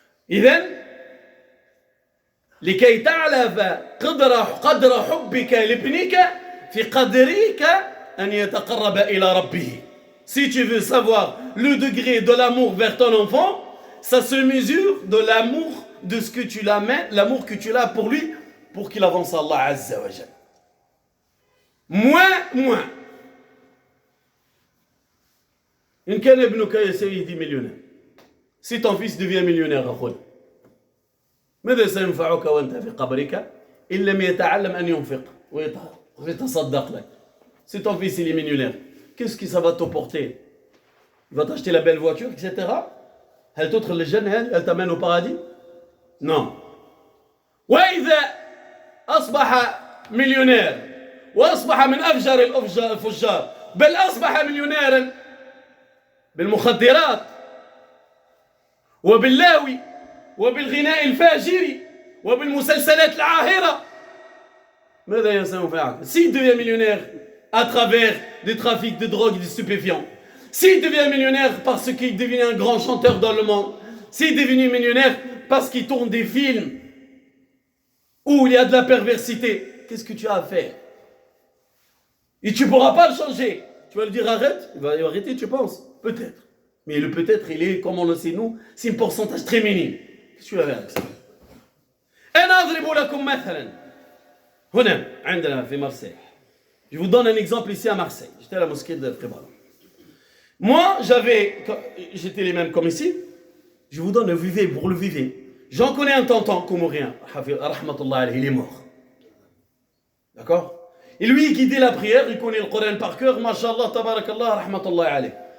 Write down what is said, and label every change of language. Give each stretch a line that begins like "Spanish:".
Arabic: إذن لكي تعرف قدر حبك لابنك في قدرك أن يتقرب إلى ربه.
French: Si tu veux savoir le degré de l'amour vers ton enfant, ça se mesure de l'amour de ce que tu l'amènes, l'amour que tu as pour lui, pour qu'il avance à Allah Azza wa Jal. Moins.
Arabic: إن كان ابنك يا سيدي مليونير.
French: Si ton fils devient millionnaire,
Arabic: أخوي. ماذا سينفعك وأنت في قبرك إن لم يتعلم أن ينفق ويتصدق لك.
French: Si ton fils il est millionnaire, qu'est-ce que ça va te porter? Il va t'acheter la belle voiture, etc.
Arabic: هل تدخل الجنة؟ هل
French: t'amène au paradis? Non.
Arabic: وإذا أصبح مليونير وأصبح من أفجر الفجار بل أصبح مليونيرا بالمخدرات وباللاوي وبالغناء الفاجر وبالمسلسلات العاهرة ماذا سينفعك؟
French: S'il devient millionnaire à travers des trafics de drogue et de stupéfiants, s'il devient millionnaire parce qu'il devient un grand chanteur dans le monde, s'il est devenu millionnaire parce qu'il tourne des films où il y a de la perversité, qu'est-ce que tu as à faire? Et tu ne pourras pas le changer. Tu vas lui dire arrête, il va arrêter, tu penses? Peut-être. Mais le peut-être, il est, comme on le sait nous, c'est un pourcentage très minime. Qu'est-ce que tu vas faire avec ça?
Arabic: أنا أضرب لكم مثلا هنا عندنا في Marseille.
French: Je vous donne un exemple ici à Marseille. J'étais à la mosquée de Frébral. Moi, j'étais les mêmes comme ici. Je vous donne le vivez pour le vivez. J'en connais un tonton, comorien, rahmatullah alayhi, il est mort. D'accord? Et lui, qui dit la prière, il connaît le Coran par cœur, mashallah, tabarakallah, rahmatullah alayhi.